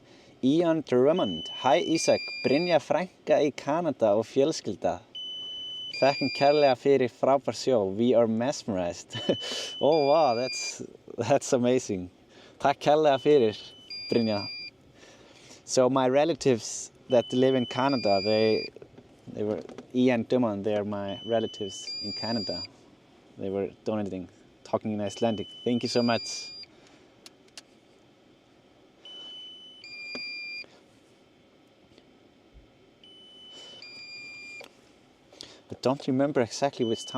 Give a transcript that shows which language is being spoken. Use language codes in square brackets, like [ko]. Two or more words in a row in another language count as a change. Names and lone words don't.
[en] Ian Drummond, Hi Isaac, [is] Brynja frænka í Kanada og fjölskylda. Þakkum kærlega fyrir frábær sjó, [en] we are mesmerized. Oh wow, that's amazing. [is] Takk kærlega fyrir, Brynja. [en] So my relatives that live in Canada, they were, Ian Drummond, they are my relatives in Canada. They were donating, talking in Icelandic. Thank you so much. I don't remember exactly which town.